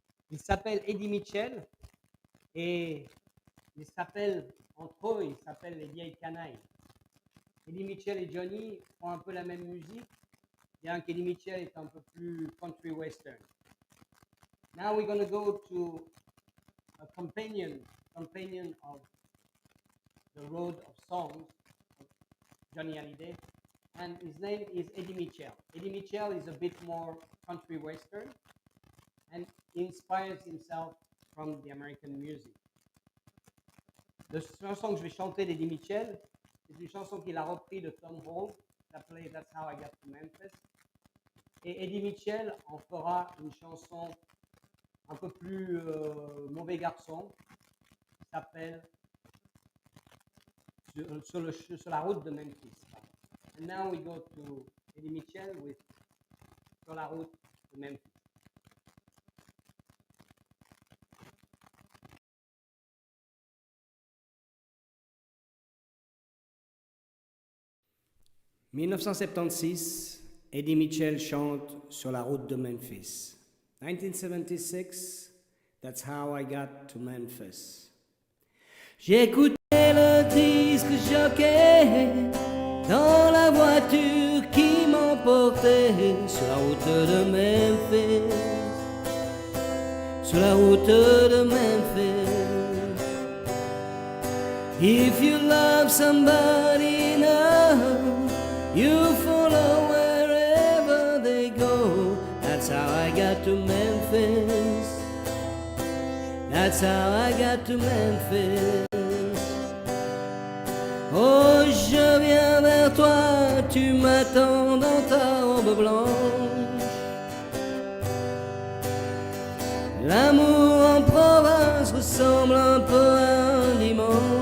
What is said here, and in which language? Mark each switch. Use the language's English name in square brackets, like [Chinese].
[French] Il s'appelle Eddie Mitchell et ils s'appellent entre eux, ils s'appellent les vieilles canailles. Eddie Mitchell et Johnny font un peu la même musique, bien qu'Eddie Mitchell est un peu plus country western. [English] Now we're going to go to a companion of the road of songs of Johnny Hallyday, and his name is Eddie Mitchell. Eddie Mitchell is a bit more country western, and he inspires himself from the American music. [French] La chanson que je vais chanter d'Eddie Mitchell, c'est une chanson qu'il a repris de Tom Hall, qui s'appelait That's How I Got to Memphis. Et Eddie Mitchell en fera une chanson un peu plus mauvais garçon, qui s'appelle sur la route de Memphis. [English] And now we go to Eddie Mitchell with Sur la route de Memphis. [French] « 1976, Eddie Mitchell chante Sur la route de Memphis. [English] 1976, That's How I Got to Memphis. [French] J'ai écouté le disque jockey dans la voiture qui m'emportait sur la route de Memphis. Sur la route de Memphis. [English] If you love somebody now, you follow wherever they go. That's how I got to Memphis. That's how I got to Memphis. [French] Oh, je viens vers toi, tu m'attends dans ta robe blanche. L'amour en province ressemble un peu à un dimanche.